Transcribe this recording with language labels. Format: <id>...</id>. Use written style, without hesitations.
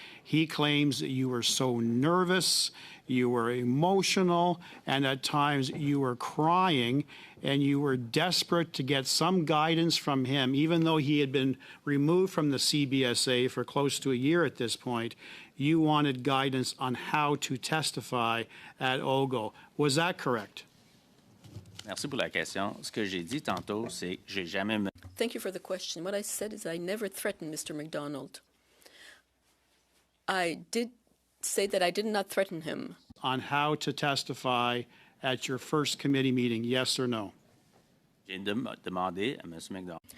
<en>He claims that you were so nervous, you were emotional, and at times you were crying, and you were desperate to get some guidance from him, even though he had been removed from the CBSA for close to a year at this point. You wanted guidance on how to testify at OGO. Was that correct?</en> <fr>Merci pour la question. Ce que j'ai dit tantôt, c'est que j'ai jamais.</fr> <en>Thank you for the question. What I said is I never threatened Mr. McDonald. I did say that I did not threaten him. On how to testify at your first committee meeting, yes or no?</en> <fr>J'ai demandé à M. McDonald.</fr>